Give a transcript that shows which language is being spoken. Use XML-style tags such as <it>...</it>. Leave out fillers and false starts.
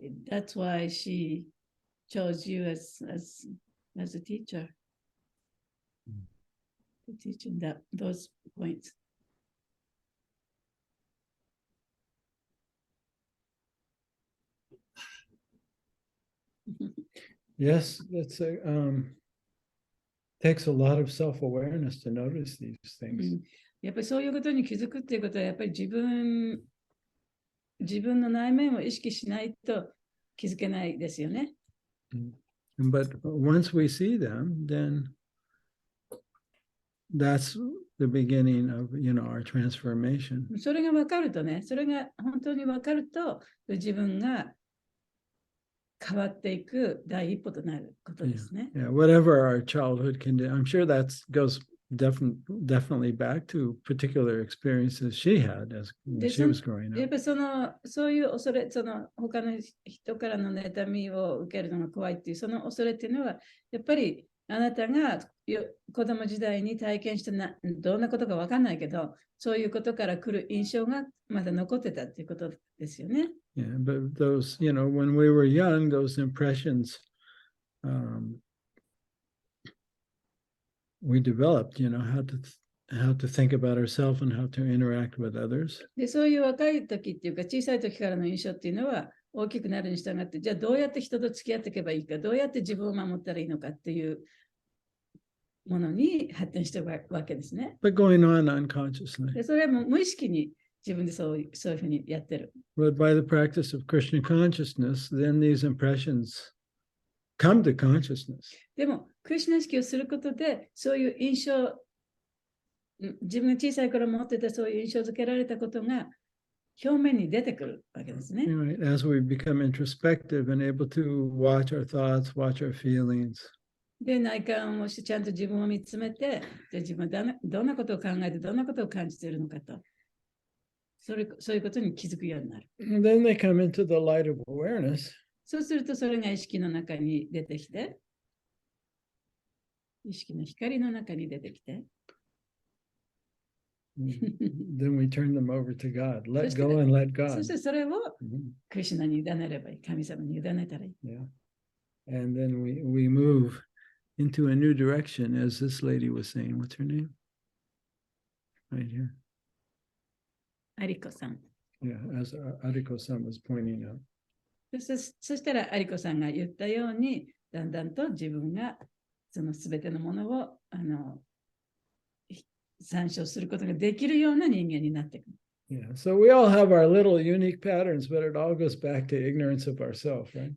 <en>That's why she chose you as a teacher to teach in those points. Yes, that's takes a lot of self-awareness to notice these things.</en> <ja>やっぱりそういうことに気づくっていうことは、やっぱり自分の内面を意識しないと気づけないですよね。</ja> <en>But once we see them, then that's the beginning of, our transformation.</en> <ja>それが分かるとね、それが本当に分かると、自分が変わっていく第一歩となることですね。</ja> <en>Yeah, whatever our childhood can do, I'm sure that goes definitely back to particular experiences she had as when she was growing up.</en> <ja>やっぱりそういう恐れ、他の人からの妬みを受けるのが怖いっていう、その恐れっていうのは、やっぱりあなたが子供時代に体験したどんなことか分かんないけど、そういうことから来る印象がまだ残ってたっていうことですよね。</ja> <en>Yeah, but those, when we were young, those impressions we developed, how to think about ourselves and how to interact with others.</en> <ja>で、そういう若い時っていうか、小さい時からの印象っていうのは、大きくなるに従って、じゃあどうやって人と付き合っていけばいいか、どうやって自分を守ったらいいのかっていうものに発展しているわけですね。</ja> <en>But going on unconsciously.</en> <ja>で、それはもう無意識に自分でそういうふうにやってる。</ja> <en>But by the practice of Krishna consciousness, then these impressions come to consciousness.</en> <ja>でも、クリシュナ意識をすることで、そういう印象、自分が小さい頃持ってたそういう印象づけられたことが表面に出てくるわけですね。</ja> <en>As we become introspective and able to watch our thoughts, watch our feelings.</en> <ja>で、内観をしてちゃんと自分を見つめて、じゃあ自分はどんなことを考えて、どんなことを感じているのかと。そういうことに気づくようになる。</ja> <en>And then they come into the light of awareness.</en> <ja>そうするとそれが意識の中に出てきて、意識の光の中に出てきて、</ja> <en>Then we turn them over to God. Let go and let</en> <ja>そ</ja> <en>God.</en> <ja>してそれを Mhm. クリシュナに委ねればいい。神様に委ねたらいい。 Yeah.</ja> <en>And then we move into a new direction, as this lady was saying. What's her name? Right here.</en> <ja>アリコさん。</ja> <en>Yeah, as Ariko-san was pointing out.</en> <ja>そしたらアリコさんが言ったように、だんだんと自分がそのすべてのものを参照することができるような人間になっていく。</ja> <en>Yeah, so we all have our little unique patterns, but it all goes back to ignorance of ourselves, right?</en>